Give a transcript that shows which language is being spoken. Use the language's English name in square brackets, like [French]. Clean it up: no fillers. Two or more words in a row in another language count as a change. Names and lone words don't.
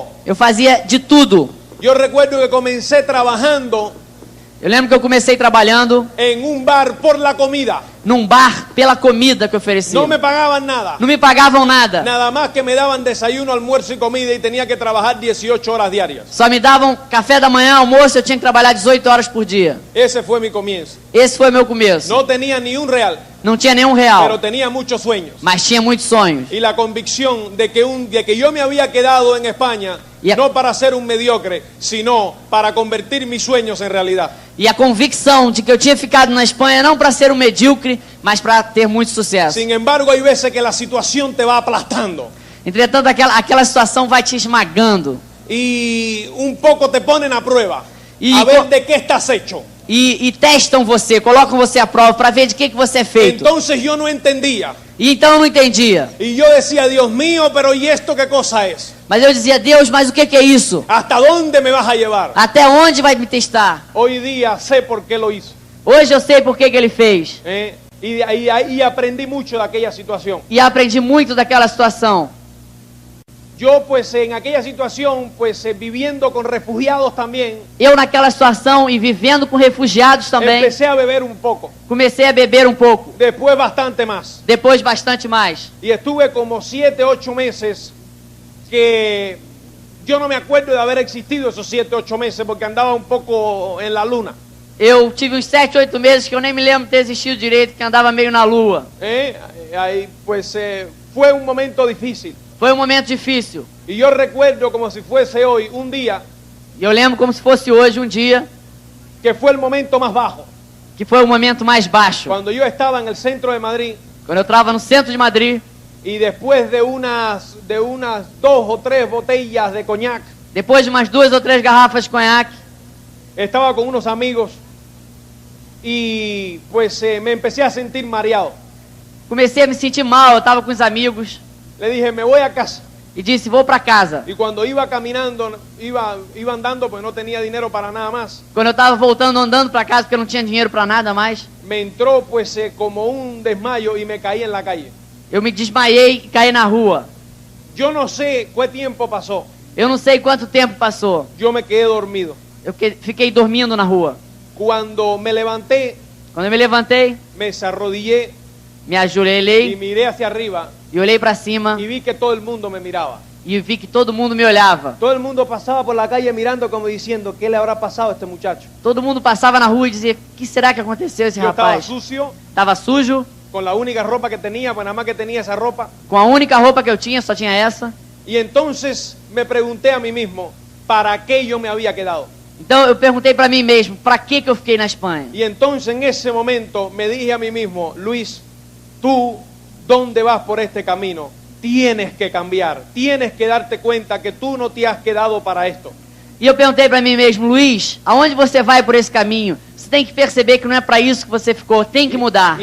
[Portuguese] Eu fazia de tudo. [Spanish] Yo recuerdo que comencé trabajando [Portuguese] Eu lembro que eu comecei trabalhando [Spanish] en un bar por la comida. [Portuguese] num bar pela comida que oferecia. [Spanish] No me pagaban nada. [Portuguese] Não me pagavam nada. [Spanish] Nada más que me daban desayuno, almuerzo y comida y tenía que trabajar 18 horas diarias. [Portuguese] Só me davam café da manhã, almoço, eu tinha que trabalhar 18 horas por dia. [Spanish] Ese fue mi comienzo. [Portuguese] Esse foi meu começo. [Spanish] No tenía ni un real, [Portuguese] Não tinha nenhum [Spanish] pero [Portuguese] real, [Spanish] tenía muchos sueños. [Portuguese] mas tinha muitos sonhos. [Spanish] Y la convicción de que yo me había quedado en España, Y a- no para ser un mediocre, sino para convertir mis sueños en realidad. [Portuguese] E a convicção de que eu tinha ficado na Espanha não para ser um medíocre, mas para ter muito sucesso. [Spanish] Sin embargo, hay veces que la situación te va aplastando [Portuguese] Entretanto, aquela situação vai te esmagando. [Spanish] y un poco te ponen a prueba, Y a ver co- de qué estás hecho. [Portuguese] E testam você, colocam você à prova para ver de que você é feito. [Spanish] Entonces yo no entendía. [Portuguese] E então eu não entendia. [Spanish] Y yo decía, Dios mío, pero ¿y esto qué cosa es? [Portuguese] Mas eu dizia, Deus, mas o que é isso? [Spanish] ¿Hasta dónde me vas a llevar? [Portuguese] Até onde vai me testar? [Spanish] Hoy día sé por qué lo hizo. [Portuguese] Hoje eu sei por que ele fez. [Spanish] Y aprendí mucho de aquella situación. [Portuguese] E aprendi muito daquela situação. [Spanish] Yo pues en aquella situación, pues viviendo con refugiados también, [Portuguese] Eu naquela situação e vivendo com refugiados também, [Spanish] empecé a beber un poco, [Portuguese] comecei a beber um pouco. [Spanish] después bastante más. [Portuguese] Depois bastante mais. [Spanish] Y estuve como 7, 8 meses que yo no me acuerdo de haber existido esos 7, 8 meses porque andaba un poco en la luna. [Portuguese] Eu tive uns 7, 8 meses que eu nem me lembro de ter existido direito, que andava meio na lua. [Spanish] Ahí pues fue un momento difícil. [Portuguese] Foi um momento difícil. [Spanish] Y yo recuerdo como si fuese hoy, un día, [Portuguese] E eu lembro como se fosse hoje um dia, [Spanish] que fue el momento más bajo. [Portuguese] que foi o momento mais baixo. [Spanish] Cuando yo estaba en el centro de Madrid [Portuguese] Quando eu estava no centro de Madrid, [Spanish] y después de unas 2 o 3 botellas de coñac, [Portuguese] depois de umas 2 ou 3 garrafas de conhaque, [Spanish] estaba con unos amigos y pues me empecé a sentir mareado. [Portuguese] comecei a me sentir mal, eu estava com os amigos [Spanish] Le dije, me voy a casa. [Portuguese] e disse, vou para casa. [Spanish] Y cuando iba caminando, iba andando, pues no tenía dinero para nada más. [Portuguese] Quando eu estava voltando andando para casa porque eu não tinha dinheiro para nada mais, [Spanish] Me entró pues como un desmayo y me caí en la calle. [Portuguese] eu me desmaiei e caí na rua. [Spanish] Yo no sé qué tiempo pasó. [Portuguese] Eu não sei quanto tempo passou. [Spanish] Yo me quedé dormido. [Portuguese] Eu fiquei dormindo na rua. [Spanish] Cuando me levanté, [Portuguese] Quando eu me levantei, [Spanish] me desarrodillé [Portuguese] me [Spanish] y [Portuguese] ajoelhei [Spanish] miré hacia arriba [Portuguese] e olhei para cima [Spanish] y vi que todo el mundo me miraba. [Portuguese] e vi que todo mundo me olhava. [Spanish] Todo el mundo pasaba por la calle mirando como diciendo, ¿qué le habrá pasado a este muchacho? [Portuguese] Todo mundo passava na rua e dizia, o que será que aconteceu a esse [Spanish] Yo estaba [Portuguese] rapaz? [Spanish] sucio, [Portuguese] Tava sujo, [Spanish] con la única ropa que tenía, pues nada más que tenía esa ropa. [Portuguese] com a única roupa que eu tinha, só tinha essa. [Spanish] Y entonces me pregunté a mí mismo, ¿para qué yo me había quedado? [Portuguese] Então eu perguntei para mim mesmo, para que eu fiquei na Espanha? [Spanish] Y entonces en ese momento me dije a mí mismo, Luis, tú, ¿dónde vas por este camino? Tienes que cambiar, tienes que darte cuenta que tú no te has quedado para esto. [Portuguese] E eu perguntei para mim mesmo, Luiz, aonde você vai por esse caminho? Você tem que perceber que não é para isso que você ficou, tem que mudar.